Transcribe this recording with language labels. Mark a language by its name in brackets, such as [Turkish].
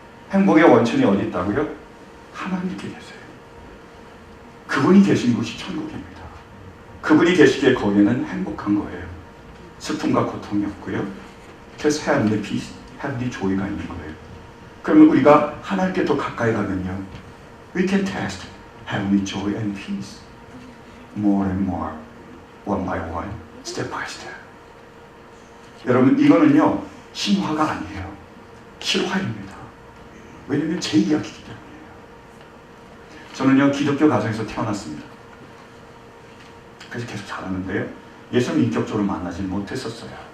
[Korean] 행복의 원천이 어디 있다고요? 하나님께 계세요. 그분이 계신 곳이 천국입니다. 그분이 계시기에 거기에는 행복한 거예요. 슬픔과 고통이 없고요. 그래서 [English] heavenly peace, heavenly joy [Korean] 가 있는 거예요. 그러면 우리가 하나님께 더 가까이 가면요, [English] we can test heavenly joy and peace more and more, one by one, step by step. [Korean] 여러분, 이거는요 신화가 아니에요. 실화입니다. 왜냐면 제 이야기이기 때문이에요. 저는요 기독교 가정에서 태어났습니다. 그래서 계속 자랐는데요, 예수님 인격적으로 만나지는 못했었어요.